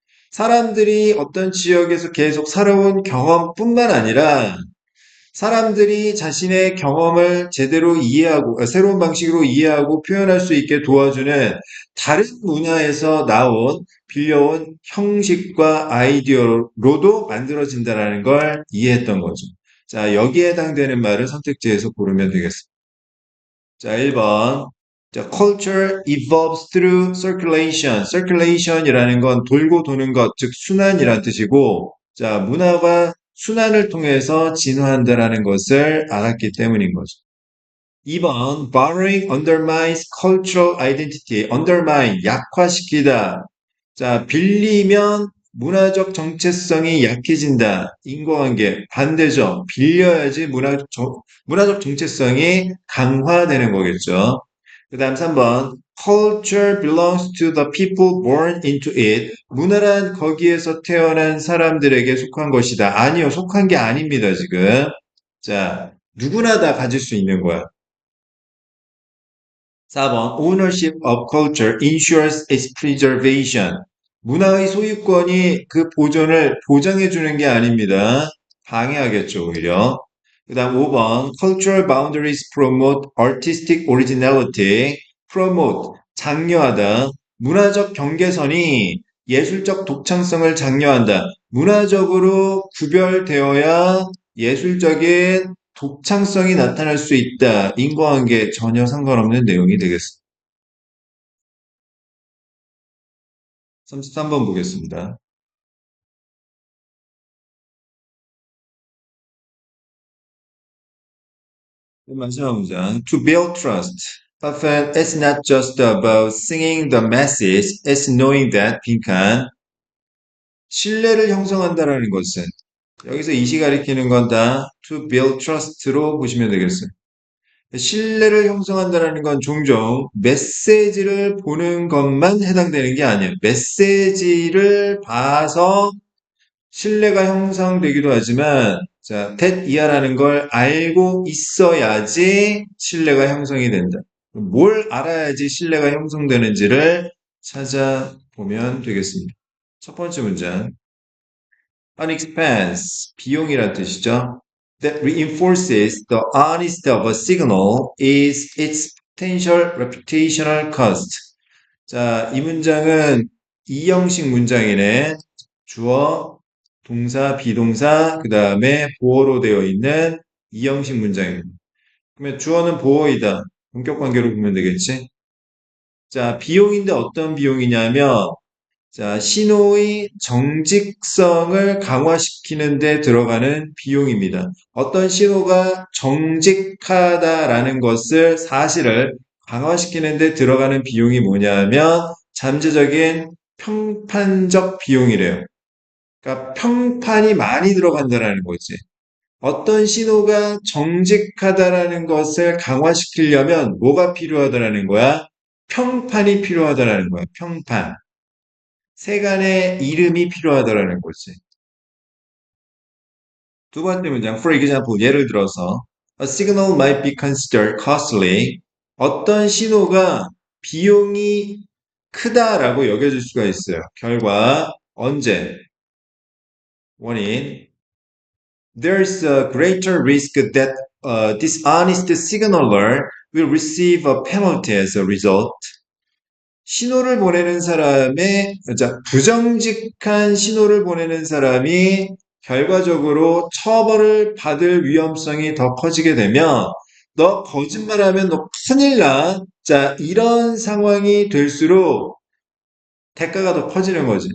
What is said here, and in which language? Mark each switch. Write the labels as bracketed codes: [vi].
[ko] 사람들이 어떤 지역에서 계속 살아온 경험뿐만 아니라 사람들이 자신의 경험을 제대로 이해하고, 새로운 방식으로 이해하고 표현할 수 있게 도와주는 다른 문화에서 빌려온 형식과 아이디어로도 만들어진다는 걸 이해했던 거죠. 자, 여기에 해당되는 말을 선택지에서 고르면 되겠습니다. 자, 1번. [en] 자, culture evolves through circulation. [ko] circulation이라는 건 돌고 도는 것, 즉 순환이란 뜻이고, 자, 문화가 순환을 통해서 진화한다라는 것을 알았기 때문인 거죠. [en] 2번, borrowing undermines cultural identity. [ko] undermine, 약화시키다. 자, 빌리면 문화적 정체성이 약해진다. 인과관계. 반대죠. 빌려야지 문화적 정체성이 강화되는 거겠죠. 그 다음 3번. [en] Culture belongs to the people born into it. [ko] 문화란 거기에서 태어난 사람들에게 속한 것이다. 아니요, 속한 게 아닙니다, 지금. 자, 누구나 다 가질 수 있는 거야. 4번. [en] Ownership of culture ensures its preservation. [ko] 문화의 소유권이 그 보존을 보장해 주는 게 아닙니다. 방해하겠죠, 오히려. 그 다음 5번. [en] Cultural boundaries promote artistic originality. [ko] promote, 장려하다. 문화적 경계선이 예술적 독창성을 장려한다. 문화적으로 구별되어야 예술적인 독창성이 나타날 수 있다. 인과관계 전혀 상관없는 내용이 되겠습니다. 33번 보겠습니다. 마지막 문장. [en] To build trust. Often it's not just about singing the message, it's knowing that [ko] 빈칸. 신뢰를 형성한다라는 것은 여기서 이시 가리키는 건 다 [en] to build trust [ko] 로 보시면 되겠어요. 신뢰를 형성한다는 건 종종 메시지를 보는 것만 해당되는 게 아니에요. 메시지를 봐서 신뢰가 형성되기도 하지만, 자, that 이하라는 걸 알고 있어야지 신뢰가 형성이 된다. 뭘 알아야지 신뢰가 형성되는지를 찾아보면 되겠습니다. 첫 번째 문장. [en] An expense, [ko] 비용이란 뜻이죠. [en] That reinforces the honesty of a signal is its potential reputational cost. [ko] 자, 이 문장은 이형식 문장이네. 주어, 동사, 비동사, 그 다음에 보어로 되어 있는 이형식 문장입니다. 그러면 주어는 보어이다. 본격 관계로 보면 되겠지? 자, 비용인데 어떤 비용이냐면, 자, 신호의 정직성을 강화시키는 데 들어가는 비용입니다. 어떤 신호가 정직하다라는 것을, 사실을 강화시키는 데 들어가는 비용이 뭐냐면, 잠재적인 평판적 비용이래요. 그러니까 평판이 많이 들어간다라는 거지. 어떤 신호가 정직하다라는 것을 강화시키려면 뭐가 필요하다라는 거야? 평판이 필요하다라는 거야. 평판. 세간의 이름이 필요하다라는 거지. 두 번째 문장, [en] for example, [ko] 예를 들어서 [en] a signal might be considered costly. [ko] 어떤 신호가 비용이 크다라고 여겨질 수가 있어요. 결과, 언제? 원인, [en] there's a greater risk that a dishonest signaler will receive a penalty as a result. [ko] 신호를 보내는 사람의, 자, 부정직한 신호를 보내는 사람이 결과적으로 처벌을 받을 위험성이 더 커지게 되면, 너 거짓말하면 너 큰일 나. 자, 이런 상황이 될수록 대가가 더 커지는 거지.